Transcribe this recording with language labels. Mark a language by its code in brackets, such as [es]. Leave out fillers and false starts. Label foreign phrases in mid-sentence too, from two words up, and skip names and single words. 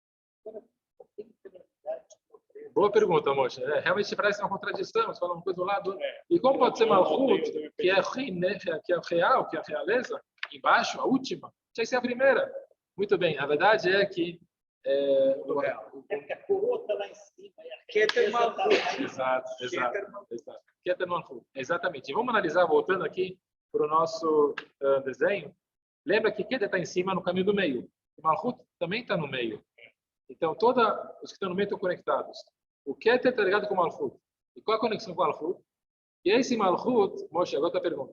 [pt] Boa pergunta, Moshe. Realmente parece uma contradição, você fala uma coisa do lado. E como pode ser Malchut, que é que é o real, que é a realeza, embaixo, a última? Tinha que ser a primeira. Muito bem, a verdade é que o real. É a coroa está lá em cima. [he] כתר מלכות. [pt] Exato. [he] כתר מלכות. [pt] Exatamente. E vamos analisar, voltando aqui para o nosso desenho. Lembra que Keter está em cima, no caminho do meio. E Malchut também está no meio. Então, todos os que estão no meio estão conectados. O Keter está ligado com o Malchut. E qual a conexão com o Malchut? E esse Malchut, Moshe, agora a pergunta.